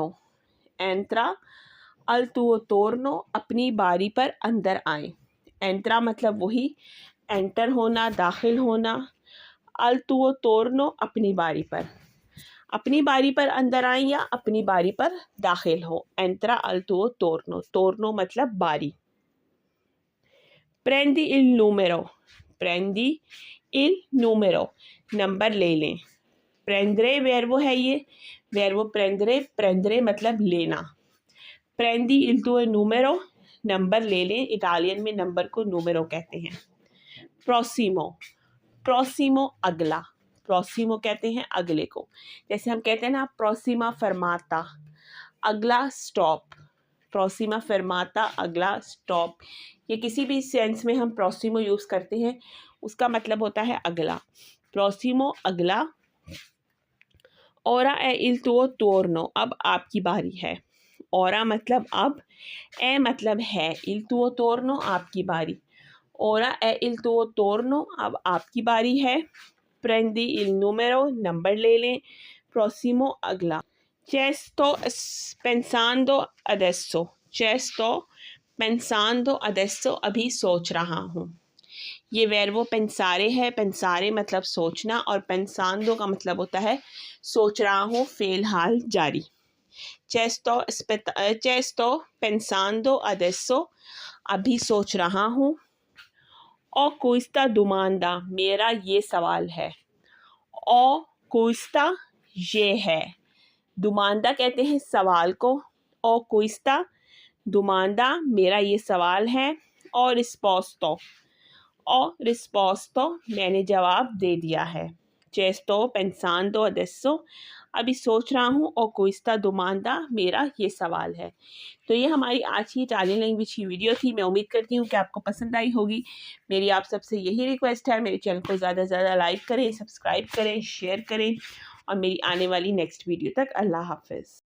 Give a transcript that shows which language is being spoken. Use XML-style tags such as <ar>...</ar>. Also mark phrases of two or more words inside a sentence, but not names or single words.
<it>entra al tuo turno</it> <hi>अपनी बारी पर अंदर आए। एंट्रा मतलब वही एंटर होना, दाखिल होना।</hi> <it>al tuo turno</it> <hi>अपनी बारी पर। अपनी बारी पर अंदर आए या अपनी बारी पर दाखिल हो।</hi> <it>एंट्रा al tuo turno, turno</it> <hi>मतलब बारी।</hi> <it>prendi il numero, prendi il numero,</it> <hi>नंबर ले लें।</hi> <it>prendere verbo</it> <hi>है ये,</hi> <it>verbo prendere, prendere</it> <hi>मतलब लेना।</hi> <it>prendi il tuo numero,</it> <hi>नंबर ले लें। इटालियन में नंबर को numero कहते हैं।</hi> <it>prossimo, prossimo</it> <hi>अगला, प्रोसिमो कहते हैं अगले को। जैसे हम कहते हैं ना</hi> <it>prossima fermata,</it> <hi>अगला स्टॉप।</hi> <it>prossima fermata</it> <hi>अगला स्टॉप, ये किसी भी सेंस में हम प्रोसिमो यूज़ करते हैं, उसका मतलब होता है अगला। प्रोसिमो अगला।</hi> <it>ora è il tuo turno,</it> <hi>अब आपकी बारी है। ओरा मतलब अब, ए मतलब है,</hi> <it>il tuo turno</it> <hi>आपकी बारी।</hi> <it>ora è il tuo turno,</it> <hi>अब आपकी बारी है।</hi> <it>prendi il numero,</it> <hi>नंबर ले लें। prossimo अगला।</hi> <it>sto pensando adesso, sto pensando adesso,</it> <hi>अभी सोच रहा हूँ। ये</hi> <it>verbo pensare</it> <hi>है, pensare मतलब सोचना, और pensando का मतलब होता है सोच रहा हूँ, फ़िलहाल जारी।</hi> <it>sto pensando adesso,</it> <hi>अभी सोच रहा हूँ।</hi> <it>o questa domanda,</it> <hi>मेरा ये सवाल है।</hi> <it>o questa</it> <hi>ये है। दुमांदा कहते हैं सवाल को।</hi> <it>o questa domanda,</it> <hi>मेरा ये सवाल है। और रिस्पोस्टो, और रिस्पोस्टो मैंने जवाब दे दिया है।</hi> <it>sto pensando adesso,</it> <hi>अभी सोच रहा हूँ।</hi> <it>o questa domanda,</it> <hi>मेरा ये सवाल है। तो ये हमारी आज की इटालियन लैंग्वेज की वीडियो थी। मैं उम्मीद करती हूँ कि आपको पसंद आई होगी। मेरी आप सबसे यही रिक्वेस्ट है, मेरे चैनल को ज़्यादा से ज़्यादा लाइक करें, सब्सक्राइब करें, शेयर करें, और मेरी आने वाली</hi> <en>next video</en> <hi>तक</hi> <ar>الله حافظ.</ar>